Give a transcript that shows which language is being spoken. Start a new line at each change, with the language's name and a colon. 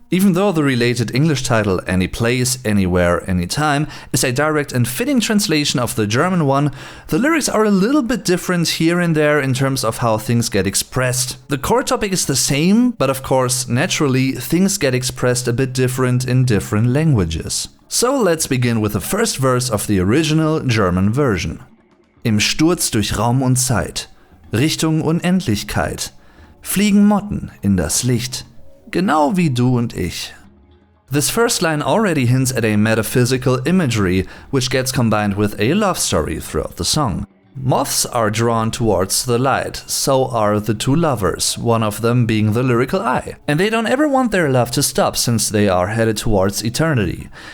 English: Even though the related English title, Any Place, Anywhere, Anytime, is a direct and fitting translation of the German one, the lyrics are a little bit different here and there in terms of how things get expressed. The core topic is the same, but of course, naturally, things get expressed a bit different in different languages. So let's begin with the first verse of the original German version.
German: Im Sturz durch Raum und Zeit, Richtung Unendlichkeit, fliegen Motten in das Licht. Genau wie du und ich.
English: This first line already hints at a metaphysical imagery, which gets combined with a love story throughout the song. Moths are drawn towards the light, so are the two lovers, one of them being the lyrical I. And they don't ever want their love to stop since they are headed towards eternity.